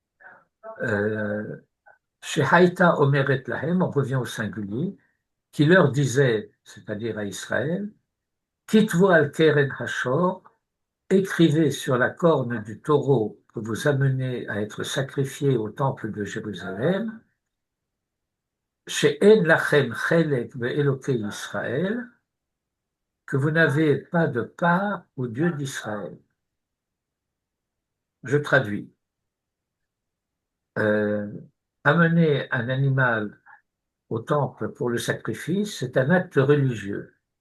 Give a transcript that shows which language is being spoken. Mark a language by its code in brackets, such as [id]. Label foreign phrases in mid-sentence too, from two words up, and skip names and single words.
[he] שהייתה אומרת להם, [fr] on revient au singulier, qui leur disait, c'est-à-dire à Israël, [he] כתבו על קרן השור, [fr] écrivez sur la corne du taureau que vous amenez à être sacrifié au temple de Jérusalem, [he] שאין לכם חלק באלוהי ישראל, [fr] que vous n'avez pas de part au Dieu d'Israël. Je traduis. Euh, Amener un animal au temple pour le sacrifice, c'est un acte religieux.